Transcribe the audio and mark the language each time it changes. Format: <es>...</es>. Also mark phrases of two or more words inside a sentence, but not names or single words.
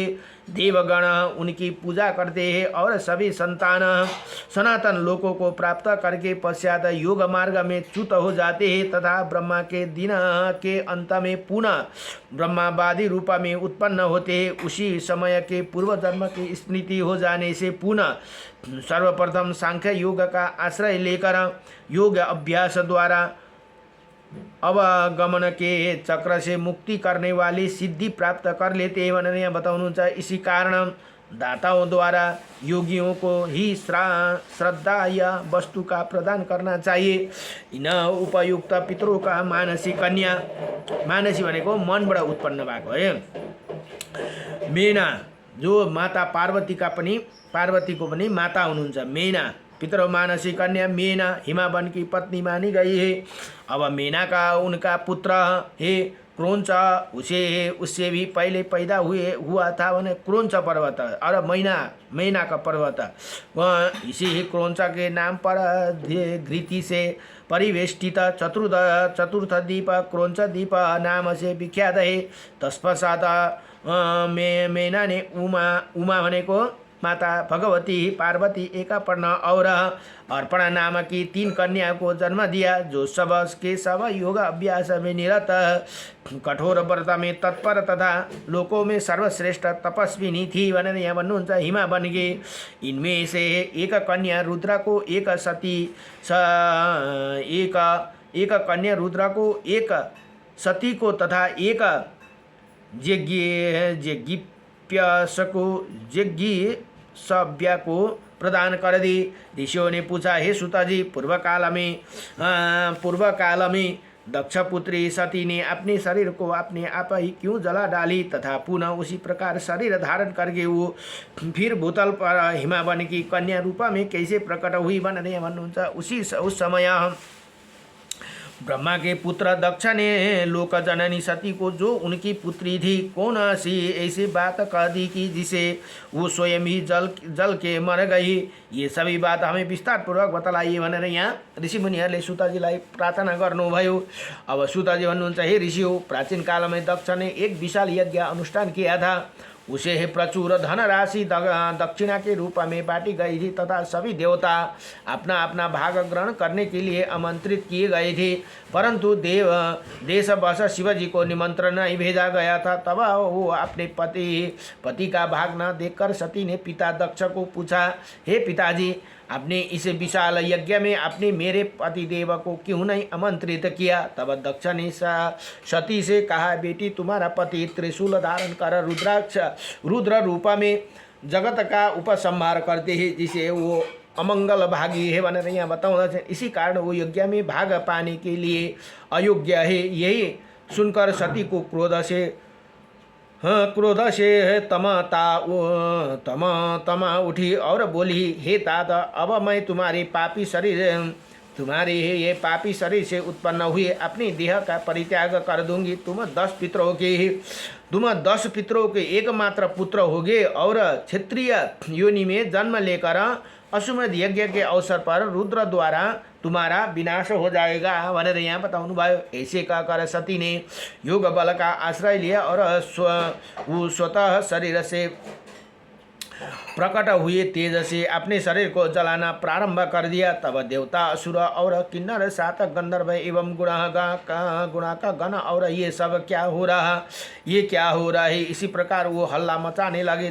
<hi>देवगण उनकी पूजा करते हैं और सभी संतान सनातन लोकों को प्राप्त करके पश्चात योग मार्ग में च्युत हो जाते हैं तथा ब्रह्मा के दिन के अंत में पुनः ब्रह्मावादी रूप में उत्पन्न होते हैं। उसी समय के पूर्व जन्म की स्मृति हो जाने से पुनः सर्वप्रथम सांख्य योग का आश्रय लेकर योग अभ्यास द्वारा अवगमन के चक्र से मुक्ति करने वाली सिद्धि प्राप्त कर लेते हैं</hi> <ne>भनेर यहाँ बताउनुहुन्छ।</ne> <hi>इसी कारण दाताओं द्वारा योगियों को ही श्रद्धा या वस्तु का प्रदान करना चाहिए। इन उपयुक्त पितरों का मानसी कन्या,</hi> <ne>मानसी भनेको मनबाट उत्पन्न भएको</ne> <hi>है। मेना जो</hi> <ne>माता पार्वतीको पनि माता हुनुहुन्छ</ne> <hi>मेना, पितरो मानसी कन्या मेना हिमावन की पत्नी मानी गई है। अब मेना का उनका पुत्र है क्रोंच, उससे भी पहले पैदा हुआ था भने क्रोंच पर्वत और मैना का पर्वत, इसी ही क्रोंच के नाम पर घृति से परिवेष्टित चतुर्थ द्वीप क्रोंच द्वीप नाम से विख्यात है। तत्पश्चात मेना ने उमा भनेको माता भगवती पार्वती एकापर्ण और अर्पणा नाम की 3 कन्या को जन्म दिया, जो सब के सब योग अभ्यास में निरत, कठोर व्रत में तत्पर तथा लोकों में सर्वश्रेष्ठ तपस्विनी थी</hi> <ne>भनेर यहाँ भन्नुहुन्छ</ne> <hi>हिमा बनिगे। इनमें से एक कन्या रुद्र को एक कन्या रुद्र को एक सती को तथा एक सभ्य को प्रदान कर दी। ऋषियों ने पूछा, हे सुता जी, पूर्व काल में दक्ष पुत्री सती ने अपने शरीर को अपने आप ही क्यों जला डाली तथा पुनः उसी प्रकार शरीर धारण करके वो फिर भूतल पर हिमावन की कन्या रूपा में कैसे प्रकट हुई</hi> <ne>भनेर भन्नुहुन्छ।</ne> <hi>उस समय ब्रह्मा के पुत्र दक्ष ने लोक जननी सती को, जो उनकी पुत्री थी, कौन सी ऐसी बात कह दी कि जिसे वो स्वयं ही जल के मर गई। ये सभी बात हमें विस्तार पूर्वक बतलाइए</hi> <ne>भनेर यहाँ ऋषिमुनिहरूले सुताजीलाई प्रार्थना गर्नुभयो। अब सुताजी भन्नुहुन्छ,</ne> <hi>हे ऋषियों, प्राचीन काल में दक्ष ने एक विशाल यज्ञ अनुष्ठान किया था। उसे प्रचुर धनराशि दक्षिणा के रूप में बांटी गई थी तथा सभी देवता अपना अपना भाग ग्रहण करने के लिए आमंत्रित किए गए थे, परंतु देशवश शिवजी को निमंत्रण नहीं भेजा गया था। तब वो अपने पति का भाग न देखकर सती ने पिता दक्ष को पूछा, हे पिताजी, आपने इस विशाल यज्ञ में अपने मेरे पतिदेव को क्यों नहीं आमंत्रित किया। तब दक्ष ने सती से कहा, बेटी, तुम्हारा पति त्रिशूल धारण कर रुद्र रूपा में जगत का उपसंहार करते हैं, जिसे वो अमंगल भागी है</hi> <ne>भनेर यहाँ बताउँदछ।</ne> <hi>इसी कारण वो यज्ञ में भाग पाने के लिए अयोग्य है। यही सुनकर सती को क्रोध से तमा उठी और बोली, हे तात, अब मैं तुम्हारे ये पापी शरीर से उत्पन्न हुए अपनी देह का परित्याग कर दूंगी। तुम 10 पितरों के एकमात्र पुत्र होगे और क्षत्रिय योनि में जन्म लेकर अश्वमेध यज्ञ के अवसर पर रुद्र द्वारा तुम्हारा विनाश हो जाएगा</hi> <ne>भनेर यहाँ बताउनु भयो।</ne> <hi>ऐसे कहकर सती ने योग बल का आश्रय लिया और स्वतः शरीर से प्रकट हुए तेज से अपने शरीर को जलाना प्रारंभ कर दिया। तब देवता, असुर और किन्नर, 7 गंधर्व एवं गुणा का गण और ये सब क्या हो रहा है, इसी प्रकार वो हल्ला मचाने लगे।</hi>